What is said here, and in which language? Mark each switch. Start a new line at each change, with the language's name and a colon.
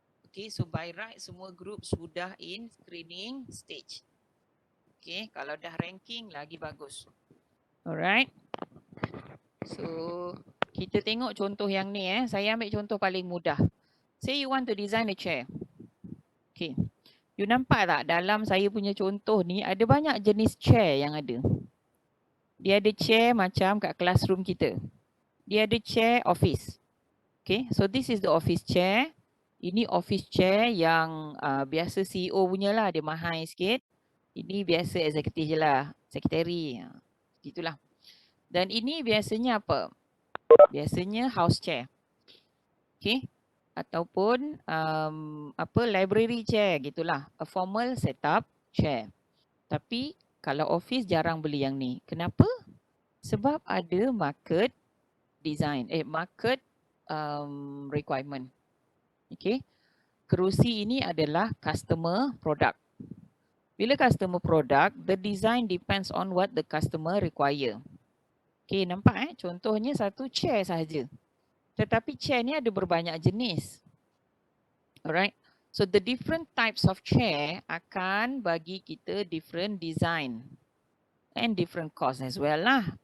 English: Okay, so by right semua group sudah in screening stage.
Malay: Okay, kalau dah ranking lagi bagus. Alright. So, kita tengok contoh yang ni Saya ambil contoh paling mudah.
English: Say you want to design a chair. Okay.
Malay: You nampak tak dalam saya punya contoh ni ada banyak jenis chair yang ada. Dia ada chair macam kat classroom kita. Dia ada chair office.
English: Okay, so this is the office chair.
Malay: Ini office chair yang biasa CEO punya lah, dia mahal sikit. Ini biasa executive je lah, secretary. Gitulah. Dan ini biasanya apa? Biasanya house chair. Okay. Ataupun library chair gitulah.
English: A formal setup chair.
Malay: Tapi kalau office jarang beli yang ni. Kenapa? Sebab ada market design, market requirement.
English: Okay.
Malay: Kerusi ini adalah customer product.
English: Bila customer product, the design depends on what the customer require.
Malay: Okay, nampak contohnya satu chair sahaja. Tetapi chair ni ada berbanyak jenis. Alright.
English: So the different types of chair
Malay: akan bagi kita
English: different design and different cost as well lah.